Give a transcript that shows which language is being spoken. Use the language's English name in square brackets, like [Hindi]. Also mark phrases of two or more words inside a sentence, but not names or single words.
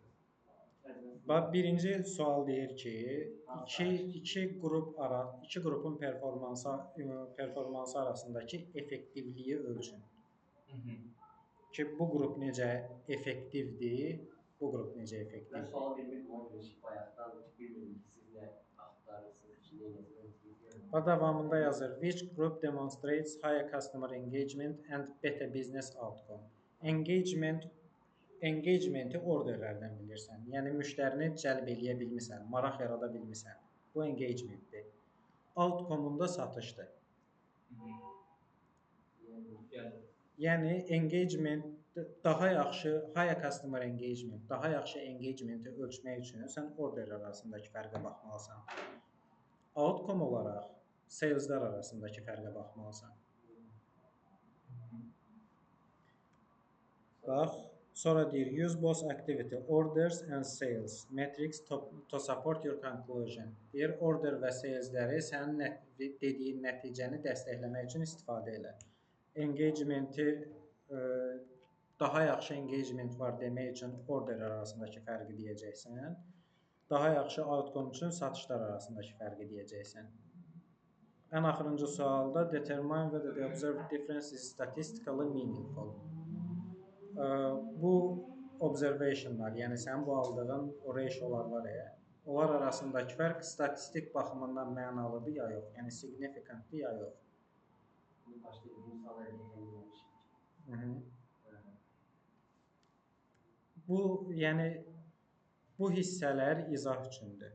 [Azerbaijani] Bax, birinci sual deyir ki, iki qrupun performansı arasındakı effektivliyi ölçün. Ki, bu qrup necə effektivdir, bu qrup necə effektivdir. Mən sual bilmirdim, ona görə ki, bayaqdan bilmirdim ki, siz nə axtarırsınız, ki, nə eləsiniz. Və davamında yazır, [English] which group demonstrates higher customer engagement and better business outcome. [Azerbaijani] Engagementi orderlərdən bilirsən. Yəni, müştərini cəlb eləyə bilmirsən, maraq yarada bilmirsən. Bu engagementdir. Outcome-unda satışdır. Yəni, engagement daha yaxşı, [English] higher customer engagement, [Azerbaijani] daha yaxşı engagementi ölçmək üçün sən orderlər arasındakı fərqə baxmalısan. Outcome olaraq saleslər arasındakı fərqə baxmalısan. Bax, sonra deyir, [English] use both activity, orders and sales metrics to support your conclusion. [Azerbaijani] Deyir, order və salesləri sənin dediyin nəticəni dəstəkləmək üçün istifadə elə. Engagementi, daha yaxşı engagement var demək üçün orderlər arasındakı fərqi deyəcəksən. Daha yaxşı outcome üçün satışlar arasındakı fərqi deyəcəksən. Ən axırıncı sualda [English] determine whether the observed difference is statistically meaningful. [Azerbaijani] Bu observationlar, yəni sənin bu aldığın o ratiolar var ya, onlar arasındakı fərq statistik baxımından mənalıdır ya yox, yəni significantdır ya yox. Bunu başta bir misal əldə Hı -hı. Bu, yəni bu hissələr izah üçündür.